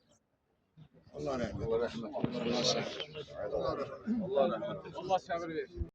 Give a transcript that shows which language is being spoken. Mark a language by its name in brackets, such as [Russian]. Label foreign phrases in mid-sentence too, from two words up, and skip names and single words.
[Azerbaijani] Allah rəhmət eləsin. [Arabic] الله رحمة الله [Azerbaijani] Allah səbir versin.